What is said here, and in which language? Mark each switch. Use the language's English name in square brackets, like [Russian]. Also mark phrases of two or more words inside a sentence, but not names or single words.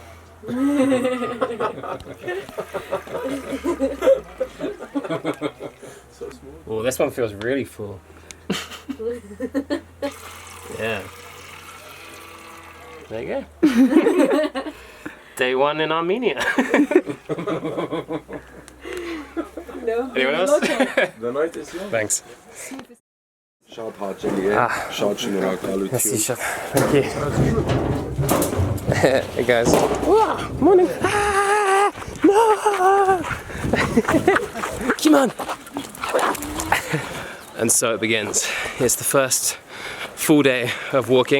[English] Oh, this one feels really full. Yeah. There you go. Day one in Armenia. Anyone else? The night is young. Thanks. [Armenian] Շատ հաճելի է, շատ շնորհակալություն։ [French] Merci, [English] chef. Thank you. Hey guys. Wow, morning. No! Come on. And so it begins. It's the first full day of walking.